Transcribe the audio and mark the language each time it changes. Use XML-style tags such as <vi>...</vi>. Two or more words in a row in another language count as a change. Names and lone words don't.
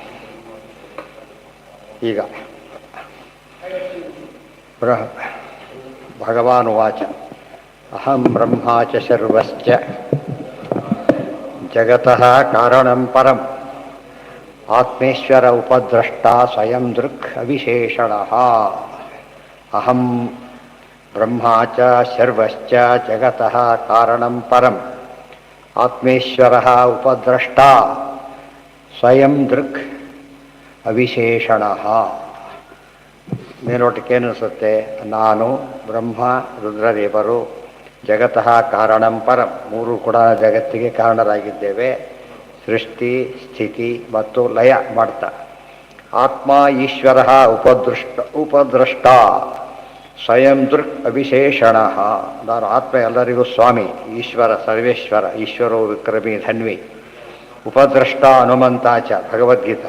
<sa>ಈಗ ಭಗವಾನುವಾಚ ಅಹಂ ಬ್ರಹ್ಮಾ ಚ ಸರ್ವಶ್ಚ ಜಗತಃ ಕಾರಣಂ ಪರಂ ಆತ್ಮೇಶ್ವರ ಉಪದ್ರಷ್ಟಾ ಸ್ವಯಂ ದೃಕ್ ಅವಿಶೇಷಣಃ. ಅಹಂ ಬ್ರಹ್ಮಾ ಚ ಸರ್ವಶ್ಚ ಜಗತಃ ಕಾರಣಂ ಪರಂ ಆತ್ಮೇಶ್ವರಃ ಉಪದ್ರಷ್ಟಾ ಸ್ವಯಂ ದೃಕ್ ಅವಿಶೇಷಣಃ.</sa> <kn>ಮೇಲೋಟಕ್ಕೆ ಏನಿಸುತ್ತೆ? ನಾನು ಬ್ರಹ್ಮ ರುದ್ರದೇವರು</kn> <sa>ಜಗತಃ ಕಾರಣಂ ಪರಂ,</sa> <kn>ಮೂರು ಕೂಡ ಜಗತ್ತಿಗೆ ಕಾರಣರಾಗಿದ್ದೇವೆ. ಸೃಷ್ಟಿ, ಸ್ಥಿತಿ ಮತ್ತು ಲಯ ಮಾಡ್ತಾ.</kn> <sa>ಆತ್ಮ ಈಶ್ವರ ಉಪದ್ರಷ್ಟ ಸ್ವಯಂ ದೃಕ್ ಅವಿಶೇಷಣ.</sa> <kn>ನಾನು ಆತ್ಮ, ಎಲ್ಲರಿಗೂ ಸ್ವಾಮಿ, ಈಶ್ವರ ಸರ್ವೇಶ್ವರ,</kn> <sa>ಈಶ್ವರೋ ವಿಕ್ರಮಿ ಧನ್ವಿ,</sa> <kn>ಉಪದ್ರಷ್ಟ ಹನುಮಂತಾಚ ಭಗವದ್ಗೀತಾ.</kn>